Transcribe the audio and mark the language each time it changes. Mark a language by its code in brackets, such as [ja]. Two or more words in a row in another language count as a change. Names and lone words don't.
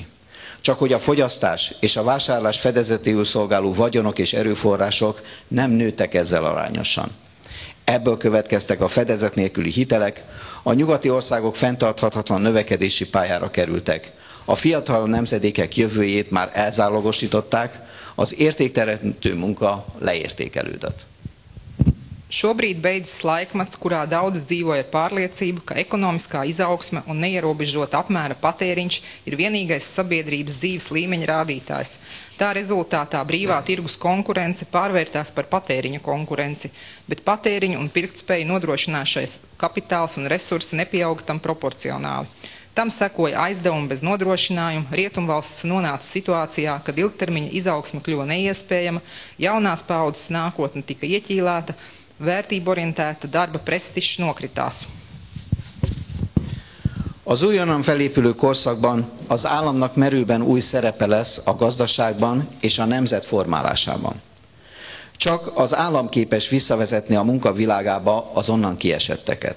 [hu] Csak hogy a fogyasztás és a vásárlás fedezetéül szolgáló vagyonok és erőforrások nem nőttek ezzel arányosan. Ebből következtek a fedezet nélküli hitelek, a nyugati országok fenntarthatatlan növekedési pályára kerültek. A fiatal nemzedékek jövőjét már elzálogosították, az értékteremtő munka leértékelődött. [lv] Šobrīd beidzas laikmets, kurā daudz dzīvoja ar pārliecību, ka ekonomiskā izaugsme un neierobežota apmēra patēriņš ir vienīgais sabiedrības dzīves līmeņa rādītājs. Tā rezultātā brīvā tirgus konkurence pārvērtās par patēriņa konkurenci, bet patēriņu un pirktspēju nodrošināšais kapitāls un resursi nepieauga tam proporcionāli. Tam sekoja aizdevumi bez nodrošinājuma, rietumvalsts nonāca situācijā, kad ilgtermiņa izaugsme kļuva neiespējama, jaunās paaudzes nākotne tika ieķīlēta, vērtību orientēta darba presztízs nokritās. [hu] Az újonnan felépülő korszakban az államnak merőben új szerepe lesz a gazdaságban és a nemzet formálásában. Csak az állam képes visszavezetni a munka világába az onnan kiesetteket.